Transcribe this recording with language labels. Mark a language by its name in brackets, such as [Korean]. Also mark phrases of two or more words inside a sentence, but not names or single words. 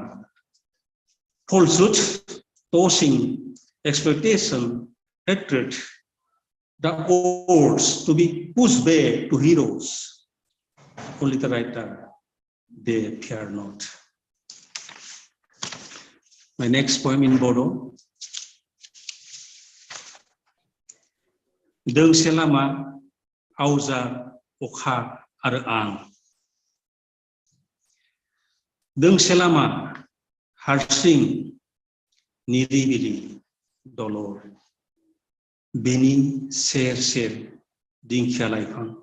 [English] Falsehood, tossing, exploitation, hatred, the words to be pushed back to heroes. Only the writer, they fear not. My next poem in Bodo. [Bodo] Doंसे लामा आवजा अखा आरो आं दोंसे लामा हारसिं निरिबिरि दलर बेनि सेर सेर दिंखिया लाइफां